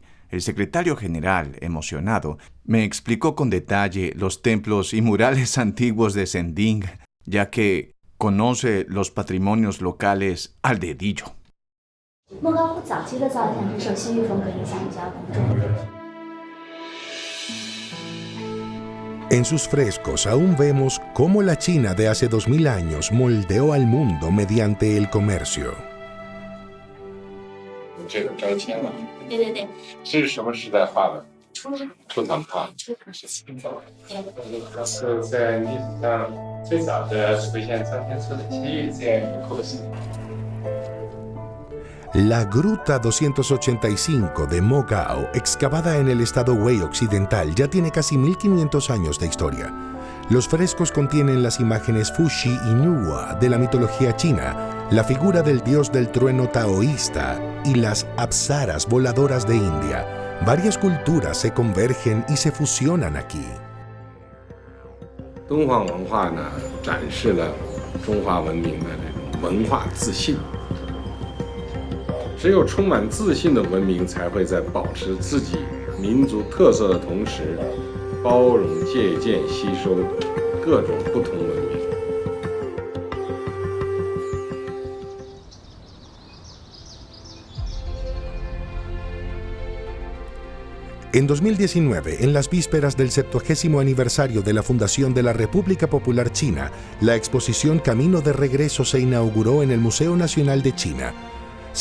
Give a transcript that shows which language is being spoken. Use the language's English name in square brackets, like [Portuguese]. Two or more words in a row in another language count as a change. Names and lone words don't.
[Spanish] El secretario general, emocionado, me explicó con detalle los templos y murales antiguos de Shending, ya que conoce los patrimonios locales al dedillo. En sus frescos aún vemos cómo la China de hace 2000 años moldeó al mundo mediante el comercio. [Chinese] 这个招签了。对。这是什么时代画的？初唐画。是在历史上最早的出现张天硕的西域这样一个构型。 [Spanish] La Gruta 285 de Mogao, excavada en el estado Wei occidental, ya tiene casi 1500 años de historia. Los frescos contienen las imágenes Fuxi y Nuwa de la mitología china, la figura del dios del trueno taoísta y las apsaras voladoras de India. Varias culturas se convergen y se fusionan aquí. [Chinese] 敦煌文化呢，展示了中华文明的这种文化自信。只有充满自信的文明，才会在保持自己民族特色的同时，包容、借鉴、吸收各种不同文明。 [Spanish] En 2019, en las vísperas del 70º aniversario de la fundación de la República Popular China, la exposición Camino de Regreso se inauguró en el Museo Nacional de China.